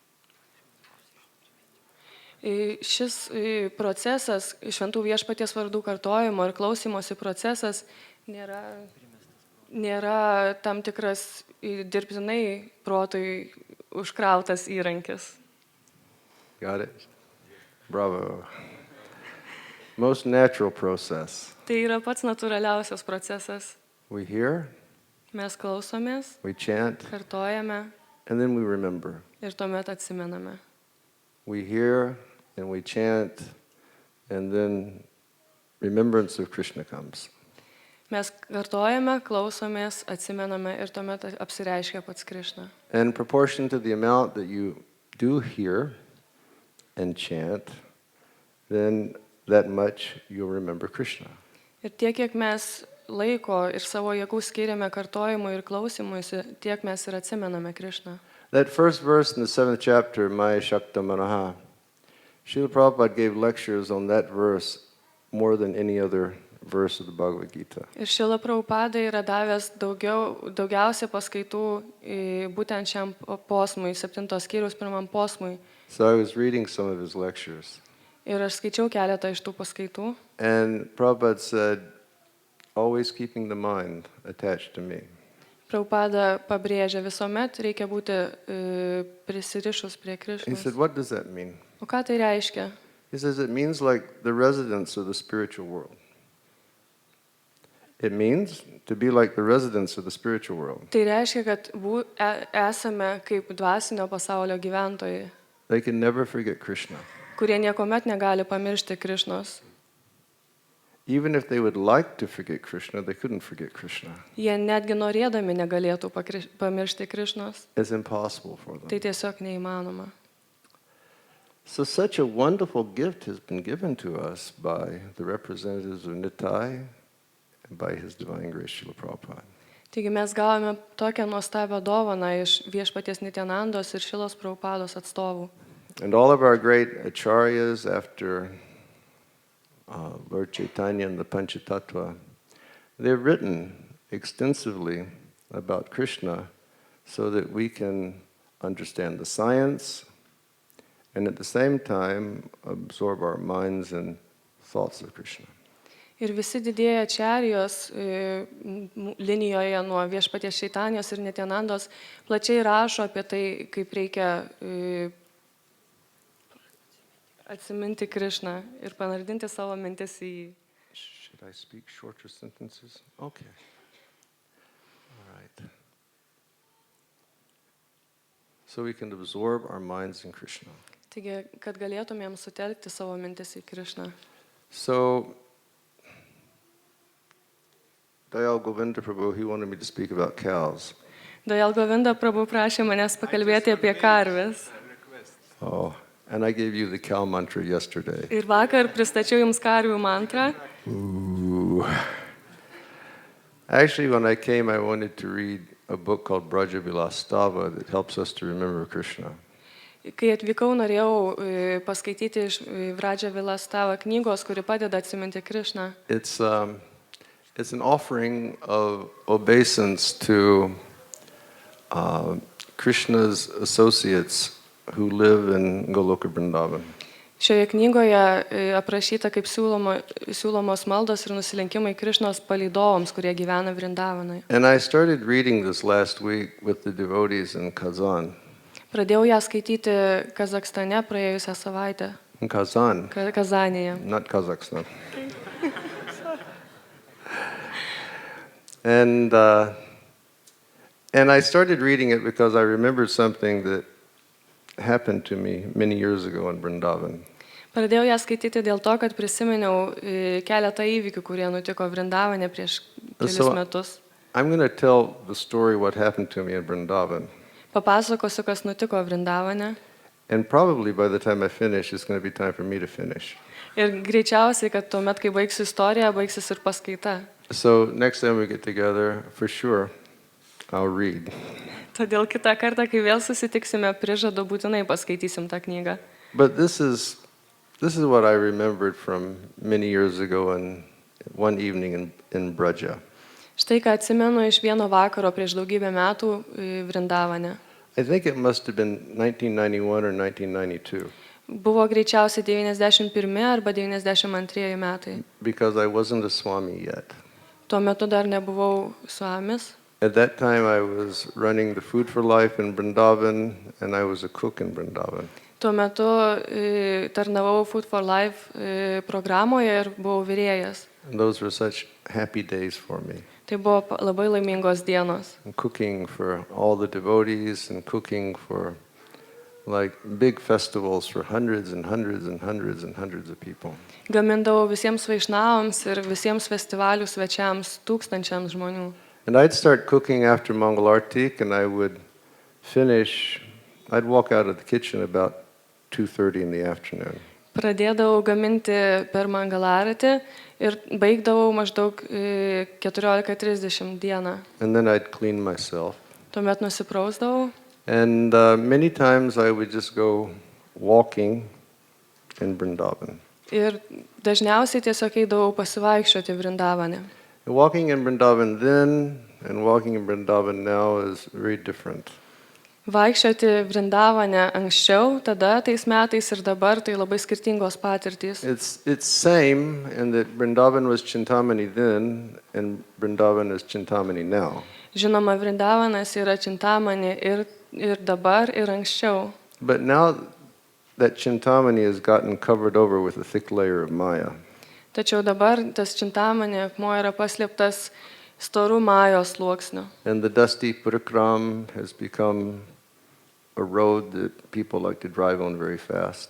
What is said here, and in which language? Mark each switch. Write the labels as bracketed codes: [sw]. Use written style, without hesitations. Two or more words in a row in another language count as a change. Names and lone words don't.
[lt] Šis procesas, šventų Viešpaties vardų kartojimo ir klausimosi procesas nėra tam tikras dirbtinai protui užkrautas įrankis. [en] Got it? Bravo. Most natural process. [lt] Tai yra pats natūraliausias procesas. [en] We hear, [lt] Mes klausomės, [en] we chant, [lt] kartojame [en] and then we remember. [lt] ir tuomet atsimename. [en] We hear and we chant, and then remembrance of Krishna comes. [lt] Mes kartojame, klausomės, atsimename ir tuomet apsireiškia pats Krišna. [en] And in proportion to the amount that you do hear and chant, then that much you'll remember Krishna. [lt] Ir tiek, kiek mes laiko ir savo jėgų skiriame kartojimui ir klausimuisi, tiek mes ir atsimename Krišną. [en] That first verse in the 7th chapter, [sa] Maya Shakta Manaha, [en] Srila Prabhupada gave lectures on that verse more than any other verse of the Bhagavad Gita. [lt] Ir Šrila Prabhupada yra davęs daugiausia paskaitų būtent šiam posmui, 7 skyriaus 1 posmui. [en] So I was reading some of his lectures. [lt] Ir aš skaičiau keletą iš tų paskaitų. [en] And Prabhupada said, always keeping the mind attached to me. [lt] Prabhupada pabrėžia, visuomet reikia būti prisirišus prie [en] He [lt] Krišnos. [en] said, what does that mean? [lt] O ką tai reiškia? [en] He says, it means like the residents of the spiritual world. It means to be like the residents of the spiritual world. [lt] Tai reiškia, kad esame kaip dvasinio pasaulio gyventojai, [en] They can never forget Krishna. [lt] kurie niekuomet negali pamiršti Krišnos. [en] Even if they would like to forget Krishna, they couldn't forget Krishna. [lt] Jie netgi norėdami negalėtų pamiršti Krišnos. [en] It's impossible for them. [lt] Tai tiesiog neįmanoma. [en] So such a wonderful gift has been given to us by the representatives of Nitai and by His Divine Grace Srila Prabhupada. [lt] Taigi mes gavome tokią nuostabią dovaną iš Viešpaties Nityanandos ir Šilos Prabhupados atstovų. [en] And all of our great acharyas after Lord Chaitanya and the Panchatattva, they've written extensively about Krishna so that we can understand the science and at the same time absorb our minds and thoughts of Krishna. [lt] Ir visi didieji ačarijos linijoje nuo Viešpaties Čaitanijos ir Nityanandos plačiai rašo apie tai, kaip reikia atsiminti Krišną ir panardinti savo mintis į jį. [en] Should I speak shorter sentences? Okay. All right. so we can absorb our minds in Krishna. [lt] Taigi, kad galėtumėm sutelkti savo mintis į Krišną. [en] So, Dayal Govinda Prabhu, he wanted me to speak about cows. [lt] Dayal Govinda Prabhu prašė manęs pakalbėti apie karves. [en] Oh, and I gave you the cow mantra yesterday. [lt] Ir vakar pristačiau jums karvių mantrą. Ooh. [en] Actually, when I came, I wanted to read a book called Braja Vilastava that helps us to remember Krishna. [lt] Kai atvykau, norėjau paskaityti iš Vraja Vilastava knygos, kuri padeda atsiminti Krišną. [en] It's an offering of obeisance to Krishna's associates who live in Goloka Vrindavan. [lt] Šioje knygoje aprašyta kaip siūlomos maldos ir nusilenkimai Krišnos palydovams, kurie gyvena Vrindavanoje. [en] And I started reading this last week with the devotees in Kazan. [lt] Pradėjau ją skaityti Kazakstane praėjusią savaitę. [en] In Kazan, [lt] Kazanėje. [en] not Kazakhstan. And I started reading it because I remembered something that happened to me many years ago in Vrindavan. [lt] Pradėjau ją skaityti dėl to, kad prisiminiau keletą įvykių, kurie nutiko Vrindavane prieš kelis metus. [en] I'm going to tell the story what happened to me in Vrindavan. [lt] Papasakosiu, kas nutiko Vrindavane. [en] And probably by the time I finish, it's going to be time for me to finish. [lt] Ir greičiausiai, kad tuomet, kai baigsiu istoriją, baigsis ir paskaita. [en] So next time we get together, for sure, I'll read. [lt] Todėl kitą kartą, kai vėl susitiksime, prižadu būtinai paskaitysim tą knygą. [en] But this is what I remembered from many years ago in one evening in Braja. [lt] Štai ką atsimenu iš vieno vakaro prieš daugybę metų Vrindavane. [en] I think it must have been 1991 or 1992. [lt] Buvo greičiausiai 91 arba 92 metai. [en] Because I wasn't a Swami yet. [lt] Tuo metu dar nebuvau Swamis. [en] At that time I was running the Food for Life in Vrindavan and I was a cook in Vrindavan. [lt] Tuo metu tarnavau Food for Life programoje ir buvau virėjas. [en] And those were such happy days for me. [lt] Tai buvo labai laimingos dienos. [en] And cooking for all the devotees and cooking for like big festivals for hundreds and hundreds and hundreds and hundreds of people. [lt] Gamindavau visiems vaišnavams ir visiems festivalių svečiams, tūkstančiams žmonių. [en] And I'd start cooking after Mangalartik and I would I'd walk out of the kitchen about 2:30 in the afternoon. [lt] Pradėdavau gaminti per Mangalaratį ir baigdavau maždaug 14:30 dieną. [en] And then I'd clean myself. [lt] Tuomet nusiprausdavau. [en] And many times I would just go walking in Vrindavan. [lt] Ir dažniausiai tiesiog eidavau pasivaikščioti Vrindavane. [en] Walking in Vrindavan then and walking in Vrindavan now is very different. [lt] Vaikščioti Vrindavane anksčiau, tada tais metais ir dabar tai labai skirtingos patirtys. [en] It's same in that Vrindavan was Chintamani then and Vrindavan is Chintamani now. [lt] Žinoma, Vrindavanas yra Chintamani ir dabar ir anksčiau. [en] But now that Chintamani has gotten covered over with a thick layer of Maya. [lt] Tačiau dabar tas Chintamani akmuo yra paslėptas storų Majos sluoksniu. [en] And the dusty Purikram has become a road that people like to drive on very fast.